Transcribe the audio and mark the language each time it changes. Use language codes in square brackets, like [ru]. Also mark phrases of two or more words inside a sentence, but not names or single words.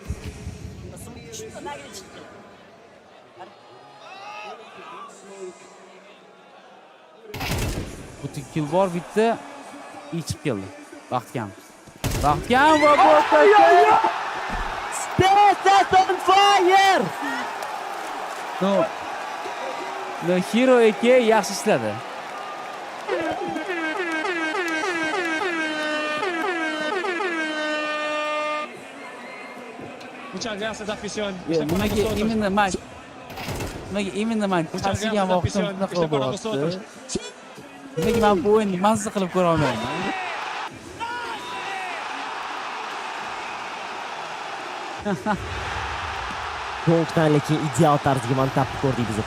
[uz] Bitta kill bor, bitta chiqib keldi. Vaqtgan va Tesiz [en] on fire! [uz] No Hero AK yaxshi ishladi. [es] Muchas gracias, afición. [uz] Nimaga men tarsigan vaqtim shunaqa bo'lyapti. Nimaga men bu o'yinni mazza qilib ko'ra olmayman? Donkdan lekin ideal tarzga mantapni ko'rdik biz.